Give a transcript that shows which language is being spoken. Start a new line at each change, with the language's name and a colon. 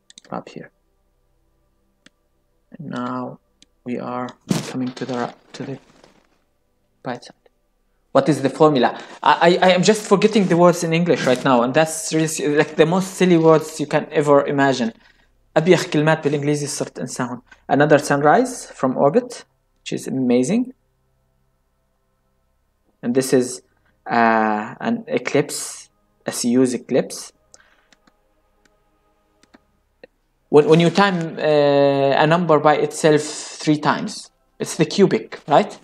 English: Up here. And now we are coming to the right side. What is the formula? I am just forgetting the words in English right now, and that's really like the most silly words you can ever imagine.
Arabic: أبيخ كلمات بالإنجليزي صرت أنساهم.
English: Another sunrise from orbit, which is amazing. And this is an eclipse, a Soyuz eclipse. When you time a number by itself 3 times, it's the cubic, right?